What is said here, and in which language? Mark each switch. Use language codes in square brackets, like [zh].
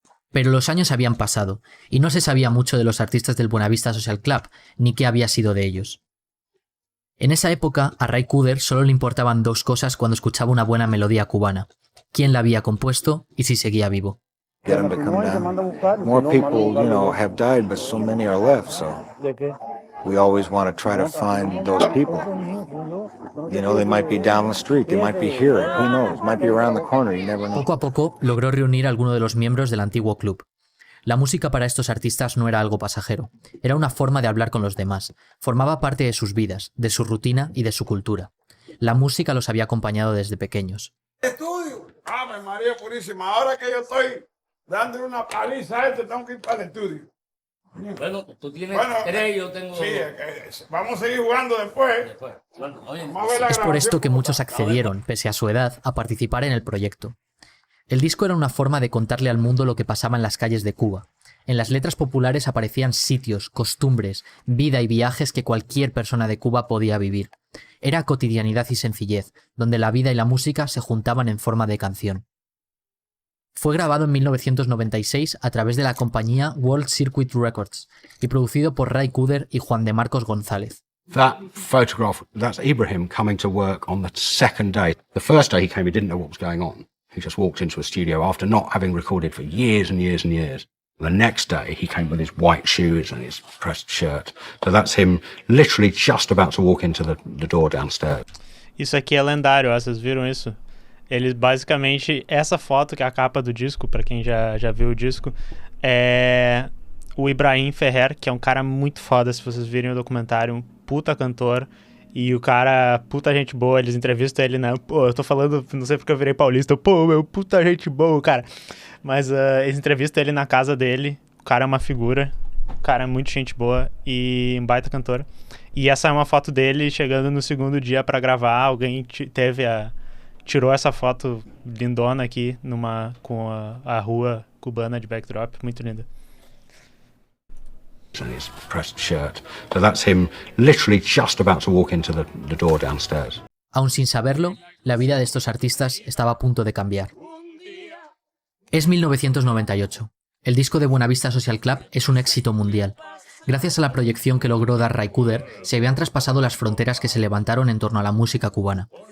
[es] Pero los años habían pasado, y no se sabía mucho de los artistas del Buenavista Social Club, ni qué había sido de ellos. En esa época, a Ray Cooder solo le importaban dos cosas cuando escuchaba una buena melodía cubana: quién la había compuesto y si seguía vivo. [en] Get them to come down. More people, have died, but so many are left, so we always want to try to find those people. They might be down the street, they might be here, who knows, might be around the corner, you never know. [es] Poco a poco logró reunir a alguno de los miembros del antiguo club. La música para estos artistas no era algo pasajero, era una forma de hablar con los demás, formaba parte de sus vidas, de su rutina y de su cultura. La música los había acompañado desde pequeños. Estudio. ¡Ave María Purísima! Ahora que yo estoy dándole una paliza a tengo que ir para el estudio. Bueno, tú tienes 3, yo tengo... Sí, vamos a seguir jugando después. Es por esto que muchos accedieron, pese a su edad, a participar en el proyecto. El disco era una forma de contarle al mundo lo que pasaba en las calles de Cuba. En las letras populares aparecían sitios, costumbres, vida y viajes que cualquier persona de Cuba podía vivir. Era cotidianidad y sencillez, donde la vida y la música se juntaban en forma de canción. Fue grabado en 1996 a través de la compañía World Circuit Records y producido por Ray Cooder y Juan de Marcos González. [en] That photograph, that's Ibrahim coming to work on the second day. The first day he came, he didn't know what was going on. He just walked into a studio after not having recorded for years and years and years. The next day he came with his white shoes and his pressed shirt. So that's him literally just about to walk into the door downstairs. [pt] Isso aqui é lendário, ó, vocês viram isso? Eles basicamente, essa foto que é a capa do disco, pra quem já viu o disco, é o Ibrahim Ferrer, que é um cara muito foda, se vocês virem o documentário, um puta cantor, e o cara, puta gente boa, eles entrevistam ele, né? Pô, eu tô falando, não sei porque eu virei paulista, pô, meu, puta gente boa, cara. Mas eles entrevistam ele na casa dele, o cara é uma figura, o cara é muito gente boa e um baita cantor. E essa é uma foto dele chegando no segundo dia pra gravar, alguém tirou essa foto lindona aqui com a rua cubana de backdrop, muito linda. [en] And his pressed shirt. So that's him literally just about to walk into the door downstairs. [es] Aún sin saberlo, la vida de estos artistas estaba a punto de cambiar. Es 1998. El disco de Buenavista Social Club es un éxito mundial. Gracias a la proyección que logró dar Ray Cooder, se habían traspasado las fronteras que se levantaron en torno a la música cubana.